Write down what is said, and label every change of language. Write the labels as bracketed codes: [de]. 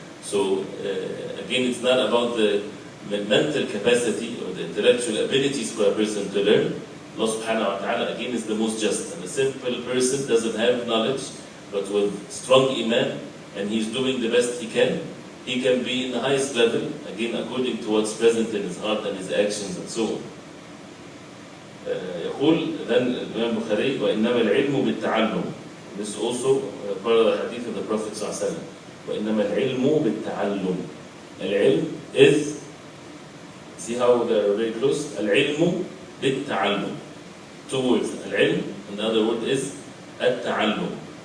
[en] So again, it's not about the mental capacity or the intellectual abilities for a person to learn. Allah subhanahu wa ta'ala again is the most just. And a simple person doesn't have knowledge, but with strong iman, and he's doing the best he can be in the highest level, again according to what's present in his heart and his actions and so on. [ar] يقول [en] then Imam Bukhari [ar] وإنما العلم بالتعلم. [en] This is also part of the hadith of the Prophet صلى الله عليه وسلم. [ar] وإنما العلم بالتعلم. [en] العلم is, see how they are very close. [ar] العلم بالتعلم. [en] Two words. العلم, and the other word is التعلم.